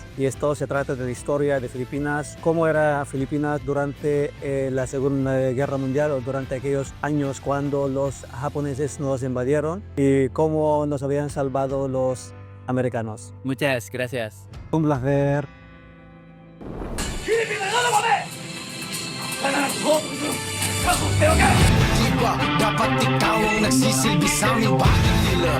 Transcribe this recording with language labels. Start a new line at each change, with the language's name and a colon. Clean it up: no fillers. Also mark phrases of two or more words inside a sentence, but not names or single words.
Spanish: Y esto se trata de la historia de Filipinas, cómo era Filipinas durante la Segunda Guerra Mundial o durante aquellos años cuando los japoneses nos invadieron y cómo nos habían salvado los americanos. Muchas gracias. Un placer.
Filipino: Dapat ikaw ang nagsisilbi sa aming bahay nila.